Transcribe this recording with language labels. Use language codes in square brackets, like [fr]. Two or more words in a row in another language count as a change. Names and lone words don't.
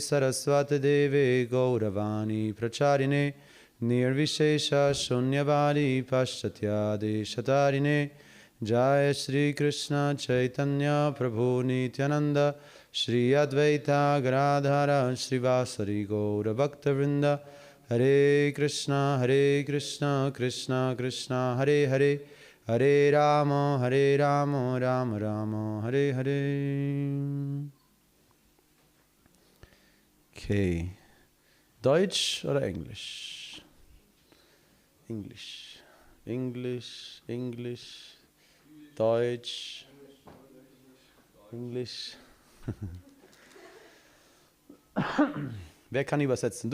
[sa] Saraswati Deve Gauravani Pracharine Nirvishesha Shunyavadi Paschatya Deshatarine Jai Shri Krishna Chaitanya Prabhu Nityananda Shri Advaita Gadadhara Srivasari Gaura Bhakta Vrinda Hare Krishna Krishna Krishna Hare Hare Hare Rama Rama Rama Hare Hare. [de] Okay. Deutsch oder Englisch? Englisch. Englisch, Englisch, Deutsch, Englisch. Wer kann übersetzen?